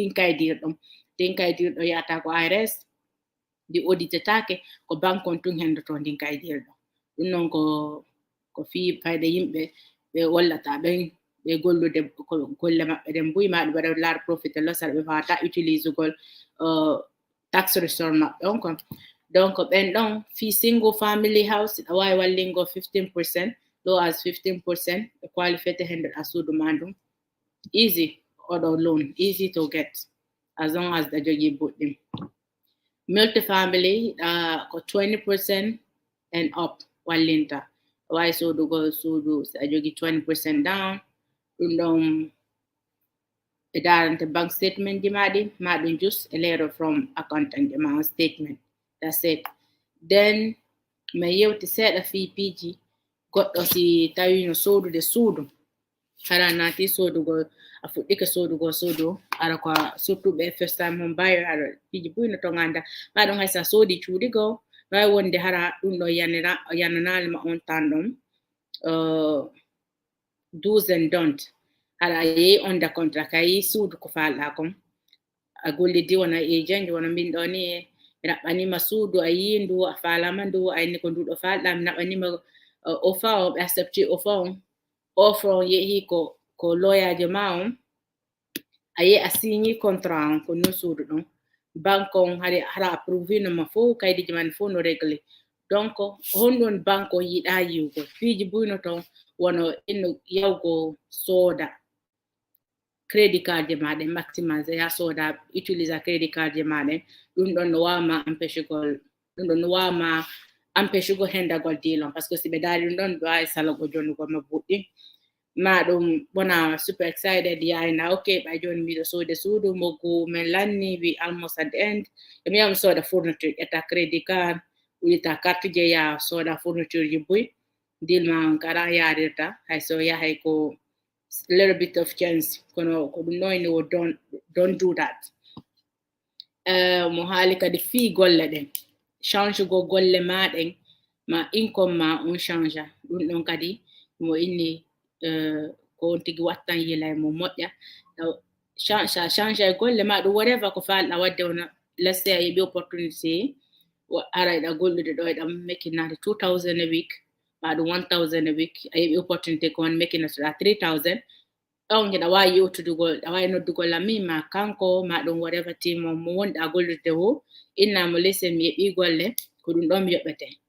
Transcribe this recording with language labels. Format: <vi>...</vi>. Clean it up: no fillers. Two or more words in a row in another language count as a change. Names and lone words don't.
<ff>dinkaydirɗo yata ko IRS di auditetake ko banque on tun hendoto dinkaydirɗo ɗum noon ko fi fayde yimɓe ɓe wallata ɓen ɓe gollude golle maɓɓe ɗen mbuyma ɗum waɗa laar</ff> <en>profit and loss</en> <ff>ɓe wawata utilise gol</ff> <en>tax return</en> <ff>maɓɓe on kon donc ɓen ɗon fi</ff> <en>single family house</en> <ff>ɗa wawi wallingo 15%</ff> <en>low as 15%</en> <ff>ɓe qualifete hendoɗa suudu ma ɗum easy oɗo loan</ff> <en>easy to get as long as</en> <ff>ɗa jogui boɗɗum multi-family ko 20%</ff> <en>and up</en> <ff>wallinta wawi sodugo suudu so a jogui 20% down ɗum ɗon ɓe darante</ff> <en>bank statement</en> <ff>ji maɗum</ff> <en>just a letter from accountant</en> <ff>ji ma</ff> <en>statement that's it then</en> <ff>mi yewti seeɗa fiipiji goɗɗo si tawi no sodude suudu hara nati sodugo a fuɗɗike sodugo suudu ara ko surtout ɓe</ff> <en>first time home buyer</en> <ff>ara fiji buyno to ganda maɗum haysa soodi cuuɗi go wawi wonde hara ɗum ɗo yananalima on tan ɗon</ff> <en>do's and don't</en> <ff>hara a yehi</ff> <en>under contract</en> <ff>a yehi suudu ko falɗa kon a gollidi wona agent wona min ɗo ni mi raɓɓanima suudu a yi ndu a falama ndu a inni ko nduɗo falɗa mi naɓanima offer o ɓe accepti offer on yehi ko lawyer ma on a yehi a signi contrat on ko non suudu ɗon banque on hara approuvé noma fo kaydiji man fo no réglé donc honɗon banque on yiɗa yiwgo fiji buyno ton wono inno yawgo sooda</ff> <en>credit card</en> <ff>je maɗen maximize ya soda utilisa</ff> <en>credit card</en> <ff>je maɗen ɗum ɗon no wawma empêchugo hendagol dilon</ff> <fr>par ce que si</fr> <ff>ɓe daari ɗum ɗon ɓe wawi salago jonnugo ma buɗɗi ma ɗum wona</ff> <en>super excited</en> <ff>yayna ok ɓa joni miɗo soode suudu moggu min lanni</ff> <en>we almost at the end</en> <ff>mi yami soda fourniture ƴetta</ff> <en>credit card</en> <ff>wita carte je ya soda fourniture ji buy deal ma on kara yarirta hayso yahay ko</ff> <en>little bit of chance</en> <ff>kono ko ɗum noyni wo</ff> <en>don't do that</en> <ff>mo haali kadi fi golle ɗen change go golle maɗen ma income ma on change ɗum ɗon kadi mo inni ko on tigi wattan yilay mo moƴƴa change e golle ma ɗum whatever ko falɗa wadde wona</ff> <en>let's say</en> <ff>a yeɓi opportunity ara ɗa gollude ɗo ɗam makinade</ff> <en>2000 a week</en> <ff>ma ɗum</ff> <en>1000 a week</en> <ff>a yeɓi opportunity ko on makinatoɗa 3000 ɗon ɗa wawi yewtudugol ɗa wawi noddugol ami ma kanko ma ɗum whatever team mo wonɗa gollude ho innamo listen mi yeɓi golle ko ɗum ɗon mi yoɓete</ff>